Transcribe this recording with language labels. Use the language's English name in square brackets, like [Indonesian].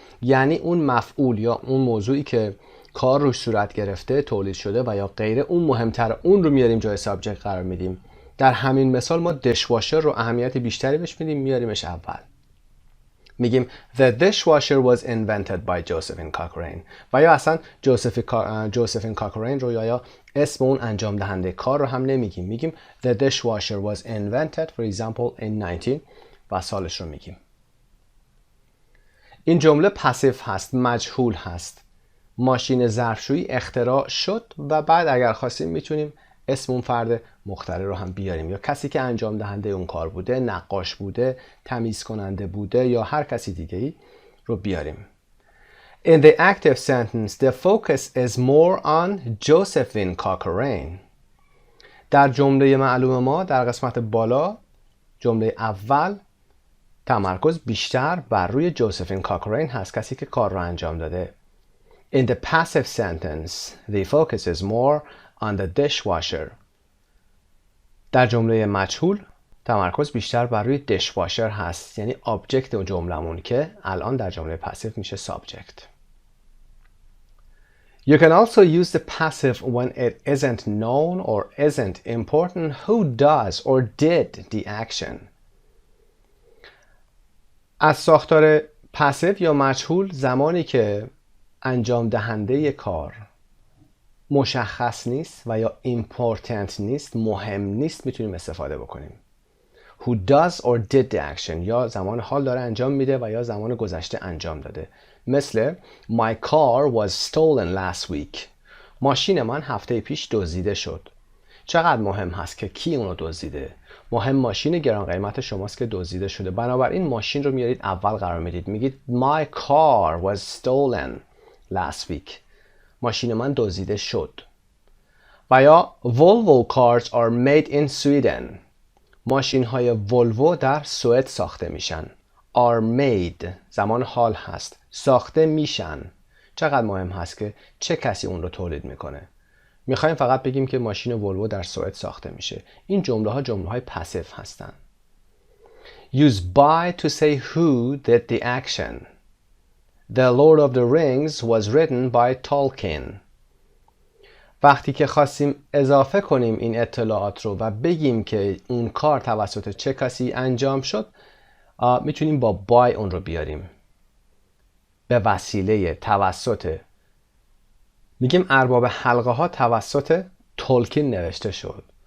[Persian] یعنی اون مفعول یا اون موضوعی که کار روش صورت گرفته، تولید شده و یا غیره، اون مهمتر، اون رو میاریم جای سابجکت قرار میدیم. در همین مثال ما دشواشر رو اهمیت بیشتری بهش میدیم، میاریمش اول. میگیم [English] The dishwasher was invented by Josephine Cochrane [Persian] و یا اصلا جوزفین کاکرین رو یا اسم اون انجام دهنده کار رو هم نمیگیم. میگیم [English] The dishwasher was invented for example in 19 [Persian] و سالش رو میگیم. این جمله پسیو هست، مجهول هست. ماشین ظرفشویی اختراع شد و بعد اگر خواستیم میتونیم اسم اون فرد مخترع رو هم بیاریم یا کسی که انجام دهنده اون کار بوده، نقاش بوده، تمیز کننده بوده یا هر کسی دیگه‌ای رو بیاریم. [English] In the active sentence, the focus is more on Josephine Cochrane. [Persian] در جمله معلوم ما در قسمت بالا جمله اول تمرکز بیشتر بر روی جوزفین کاکرین هست، کسی که کار رو انجام داده. [English] In the passive sentence, the focus is more on the dishwasher. [Persian] در jumle مجهول تمرکز بیشتر بر روی dishwasher هست، یعنی object جملمون که الان در جمله passive میشه subject. [English] You can also use the passive when it isn't known or isn't important who does or did the action. [Persian] از ساختار passive یا مجهول زمانی که انجام دهنده کار مشخص نیست و یا important نیست، مهم نیست، میتونیم استفاده بکنیم. [English] Who does or did the action [Persian] یا زمان حال داره انجام میده و یا زمان گذشته انجام داده. مثل [English] My car was stolen last week. [Persian] ماشین من هفته پیش دزدیده شد. چقدر مهم هست که کی اونو دزدیده؟ مهم ماشین گران قیمت شماست که دزدیده شده. بنابراین ماشین رو میارید اول قرار میدید. میگید [English] My car was stolen last week. [Persian] ماشین من دزدیده شد. و یا [English] Volvo cars are made in Sweden. [Persian] ماشین های ولوو در سوئد ساخته میشن. [English] are made [Persian] زمان حال هست. ساخته میشن. چقدر مهم هست که چه کسی اون رو تولید میکنه. میخوایم فقط بگیم که ماشین ولوو در سوئد ساخته میشه. این جمله های پسیو هستن. [English] Use by to say who did the action. The Lord of the Rings was written by Tolkien. [Persian] وقتی که خواستیم اضافه کنیم این اطلاعات رو و بگیم که اون کار توسط چه کسی انجام شد، میتونیم با by اون رو بیاریم. به وسیله، توسط. میگیم ارباب حلقه ها توسط تولکین نوشته شد.